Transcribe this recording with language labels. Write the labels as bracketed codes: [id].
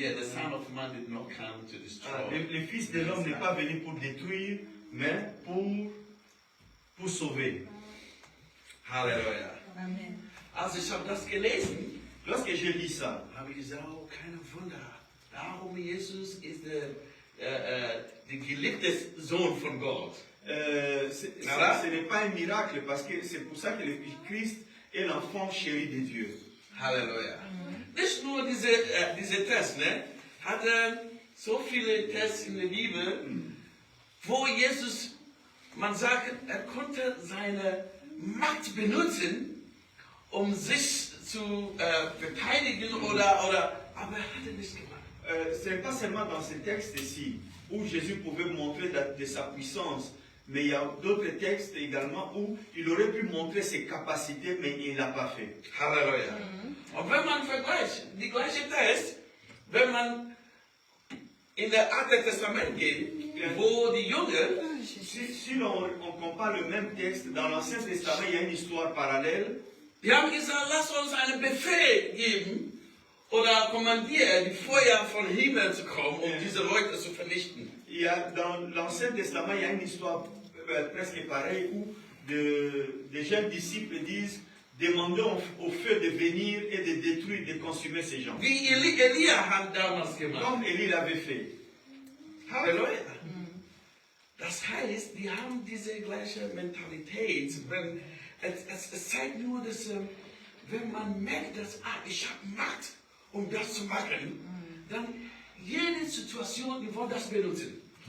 [en] Yeah, the Son of Man did not come to destroy. [fr] Le Fils de l'homme n'est pas venu pour détruire, mais pour sauver. Halleluja. Amen. [de] Also ich habe das gelesen, [fr] Lorsque j'ai lu ça, [de] habe ich gesagt, oh, keine Wunder. Darum Jesus ist der geliebte Sohn von Gott. [fr] Ce n'est pas un miracle parce que c'est pour ça que le Christ est l'enfant chéri de Dieu. Halleluja. [de] Nicht nur diese Tests, ne? Hat so viele Tests in der Bibel, wo Jesus, man sagt, er konnte seine Macht benutzen, um sich zu verteidigen aber er hat es nicht gemacht. [fr] Ce n'est pas seulement dans ce texte-ci où Jésus pouvait montrer de sa puissance, mais il y a d'autres textes également où il aurait pu montrer ses capacités, mais il ne l'a pas fait. Halleluja. [de] Und wenn man vergleicht, die gleiche Test, wenn man in der Alte Testament geht, wo die Jünger, [fr] Si on compare le même texte, dans l'Ancien Testament, il y a une histoire parallèle. [de] die haben gesagt, lass uns einen Befehl geben oder kommandieren, die Feuer von Himmel zu kommen, um diese Leute zu vernichten. [fr] Il y a, dans l'Ancien Testament, il y a une histoire presque pareille où des jeunes disciples disent: demandons au feu de venir et de détruire, de consumer ces gens. [de] Wie Elia hat damals gemacht. [fr] Comme Élie l'avait fait. Halleluja. [de] Das heißt, die haben diese gleiche Mentalität. Es zeigt nur, dass wenn man merkt, dass ich habe Macht, um das zu machen, dann jede Situation, die wollen das benutzen.